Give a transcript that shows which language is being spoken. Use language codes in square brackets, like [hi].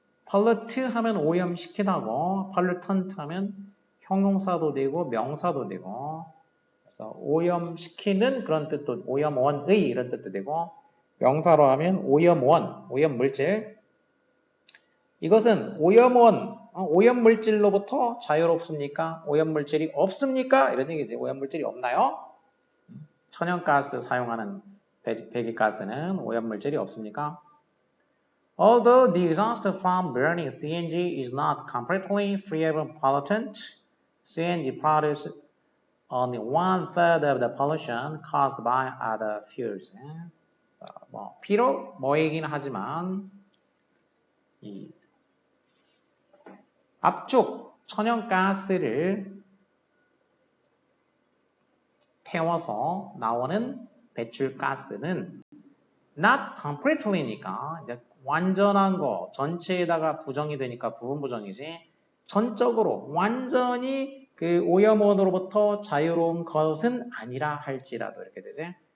[ko] pollute 하면 오염시키다고 pollutant 하면 형용사도 되고 명사도 되고 그래서 오염시키는 그런 뜻도 오염원의 이런 뜻도 되고 명사로 하면 오염원, 오염물질 이것은 오염물질로부터 자유롭습니까? 오염물질이 없습니까? 이런 얘기지. 오염물질이 없나요? 천연가스 사용하는 배기가스는 오염물질이 없습니까? [en] Although the exhaust from burning CNG is not completely free of pollutant, CNG produces only 1/3 of the pollution caused by other fuels. [ko] 비록 뭐이긴 하지만 이 압축 천연가스를 태워서 나오는 배출가스는 not completely 니까 이제 완전한 거 전체에다가 부정이 되니까 부분 부정이지 전적으로 완전히 그 오염원으로부터 자유로운 것은 아니라 할지라도 이렇게 되지